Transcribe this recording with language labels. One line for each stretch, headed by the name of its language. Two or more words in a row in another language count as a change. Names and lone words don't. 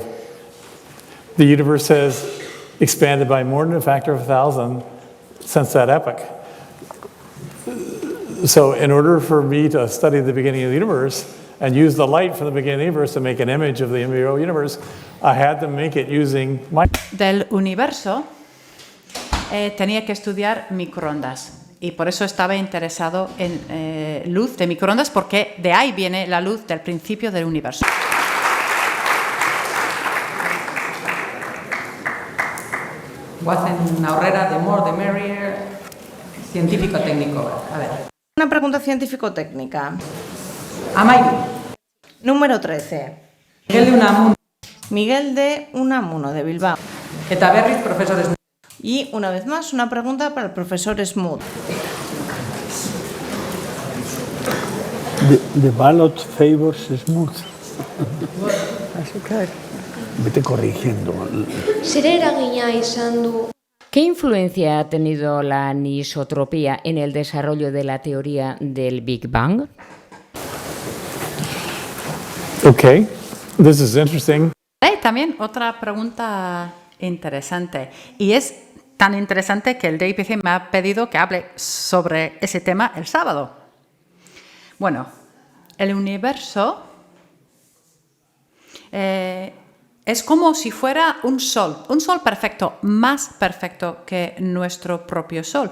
English: The universe has expanded by more than a factor of 1,000 since that epoch. So in order for me to study the beginning of the universe and use the light from the beginning of the universe to make an image of the embryo universe, I had to make it using
Spanish: Del universo tenía que estudiar microondas. Y por eso estaba interesado en luz de microondas, porque de ahí viene la luz del principio del universo.
Basque: Guacen Aurrera,
English: the more the merrier,
Spanish: científico técnico. A ver. Una pregunta científico-técnica.
Basque: Amairu.
Spanish: Número 13. Miguel de Unamuno. Miguel de Unamuno, de Bilbao.
Basque: Eta berriz,
Spanish: profesor Smoot. Y una vez más, una pregunta para el profesor Smoot.
English: The ballot favors Smoot.
Spanish: Vete corrigiendo.
Basque: Zer eragina izan du?
Spanish: ¿Qué influencia ha tenido la anisotropía en el desarrollo de la teoría del Big Bang?
English: Okay, this is interesting.
Spanish: Hay también otra pregunta interesante, y es tan interesante que el DIPC me ha pedido que hable sobre ese tema el sábado. Bueno, el universo es como si fuera un sol perfecto, más perfecto que nuestro propio sol.